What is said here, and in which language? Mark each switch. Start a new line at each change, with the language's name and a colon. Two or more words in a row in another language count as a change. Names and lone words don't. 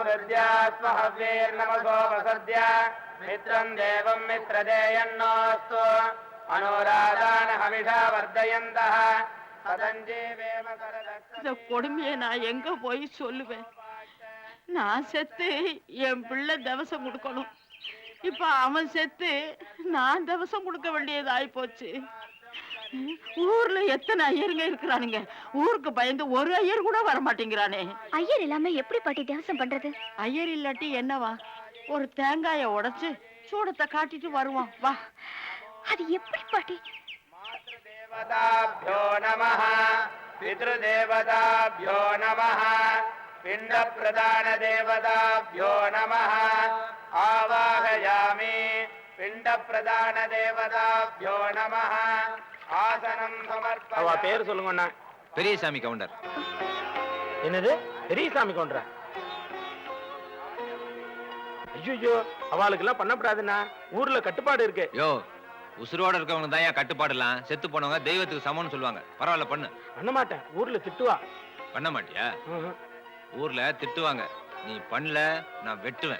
Sanskrit: स्वहव्यैर्नमसो वसद्य मित्रं देवं मित्रदेयन्नोऽस्तु अनुराधान् हविषा वर्धयन्तः सदञ्जीवेम करदक्षिणे.
Tamil: இந்த கொடுமையை நான் எங்க போய் சொல்லுவேன்? நான் செத்து என் பிள்ளை தவசம் கொடுக்கணும். இப்ப அவன் செத்து நான் தவசம் கொடுக்க வேண்டியது ஆயிப்போச்சு. ஊர்ல எத்தனை ஐயருங்க இருக்கிறானுங்க. ஊருக்கு பயந்து ஒரு ஐயர் கூட வர மாட்டேங்கிறானே. ஐயர் இல்லாம எப்படி பாட்டி தியாசம் பண்றது? ஐயர் இல்லாட்டி என்னவா? ஒரு தேங்காய உடைச்சு சூடத்தை காட்டிட்டு வருவான். வா. அது எப்படி பாட்டி?
Sanskrit: मातृदेवताभ्यो नमः पितृदेवताभ्यो नमः पिण्डप्रदानदेवताभ्यो नमः आवाहयामि पिण्डप्रदानदेवताभ्यो नमः आसनं समर्पयामि.
Tamil: அவ பேர் சொல்லுங்க. பெரியசாமி கவுண்டர். என்னது பெரியசாமி கவுண்டரா? ஐயோ அவளுக்கெல்லாம் பண்ணப்படாதுண்ணா. ஊர்ல கட்டுப்பாடு இருக்கு. யோ, உசுரோட இருக்கவங்க தான் ஏன் கட்டுப்பாடுலாம்? செத்து போனவங்க தெய்வத்துக்கு சமம்னு சொல்லுவாங்க. பரவாயில்ல பண்ணு. பண்ண மாட்டேன். ஊர்ல திட்டுவா. பண்ண மாட்டியா? ஊர்ல திட்டுவாங்க. நீ பண்ணல நான் வெட்டுவேன்.